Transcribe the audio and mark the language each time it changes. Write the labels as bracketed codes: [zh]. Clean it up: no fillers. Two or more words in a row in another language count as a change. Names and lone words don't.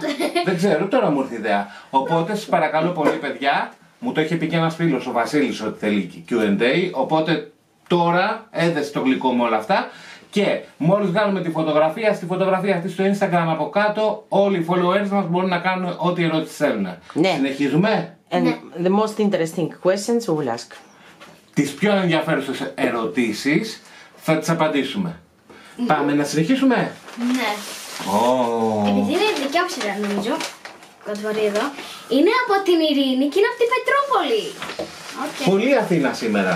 [el] Δεν ξέρω, τώρα μου ήρθε η ιδέα. Οπότε σας παρακαλώ πολύ, παιδιά. Μου το είχε πει και ένας φίλος, ο Βασίλης, ότι θέλει Q&A. Οπότε τώρα έδεσε το γλυκό με όλα αυτά. Και μόλις βγάλουμε τη φωτογραφία, στη φωτογραφία αυτή στο Instagram από κάτω, όλοι οι followers μας μπορούν να κάνουν ό,τι ερώτηση θέλουν. Ναι. Συνεχίζουμε. [en] And the most interesting questions we will ask. [el] Τις πιο ενδιαφέρουσες ερωτήσεις θα τις απαντήσουμε. Πάμε να συνεχίσουμε. Ναι. Oh. Επειδή είναι δικιά μου σειρά, νομίζω. Κοντβορεί εδώ. Είναι από την Ειρήνη και είναι από την Πετρούπολη. Πολύ Αθήνα σήμερα.